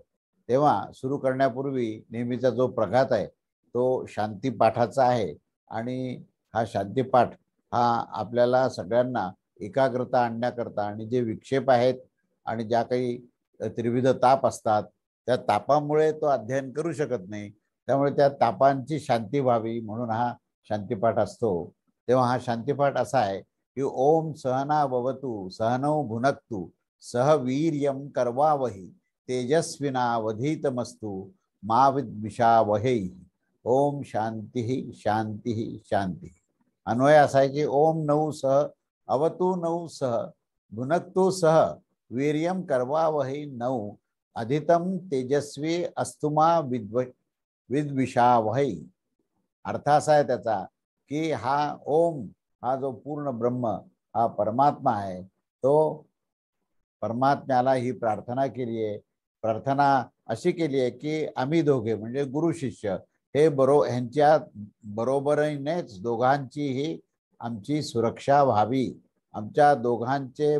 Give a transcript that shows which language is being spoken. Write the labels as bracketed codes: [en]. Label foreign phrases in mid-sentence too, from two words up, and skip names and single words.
[mr] तेव्हा सुरू करण्यापूर्वी नेहमीचा जो प्रघात आहे तो शांतीपाठाचा आहे आणि हा शांतीपाठ हा आपल्याला सगळ्यांना एकाग्रता आणण्याकरता आणि जे विक्षेप आहेत आणि ज्या काही त्रिविध ताप असतात त्या तापामुळे तो अध्ययन करू शकत नाही, त्यामुळे त्या तापांची शांती व्हावी म्हणून हा शांतीपाठ असतो। तेव्हा हा शांतीपाठ असा आहे की [sa] ओम सहना भवतु सहनौ भुनक्तु सह वीर्यं करवावहि तेजस्विनावधीतमस्तु मा विद्विषावहै। ओम शांती शांती शांती। [mr] अन्वय असा आहे की [sa] ओम नऊ सह अवतु नऊ सह भुनक्तु सह वीर्यं करवावहि नऊ अधितम तेजस्वी अस्तुमा विद्विषावहै। [mr] अर्थ असा आहे त्याचा की हा ओम हा जो पूर्ण ब्रह्म हा परमात्मा आहे, तो परमात्म्याला ही प्रार्थना केली आहे। प्रार्थना अशी केली आहे की आम्ही दोघे म्हणजे गुरु शिष्य हे ह्यांच्या बरोबरीनेच दोघांचीही आमची सुरक्षा व्हावी, आमच्या दोघांचे